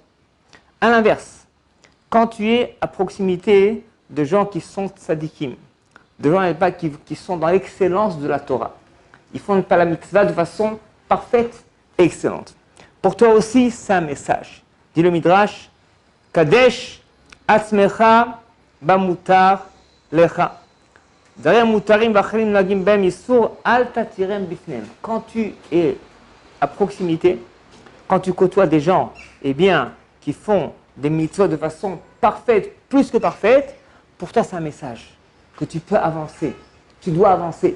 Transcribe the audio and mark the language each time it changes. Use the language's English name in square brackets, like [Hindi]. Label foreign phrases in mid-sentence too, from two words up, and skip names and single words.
[French] À l'inverse, quand tu es à proximité de gens qui sont tzadikim, de gens qui sont dans l'excellence de la Torah, ils font pas la mitzvah de façon parfaite et excellente. Pour toi aussi, c'est un message. Dit le Midrash, [Hebrew] קדש עצמך במותר לך. [French] Quand tu es à proximité, quand tu côtoies des gens qui font des mitzvot de façon parfaite, plus que parfaite, pour toi c'est un message que tu peux avancer, tu dois avancer.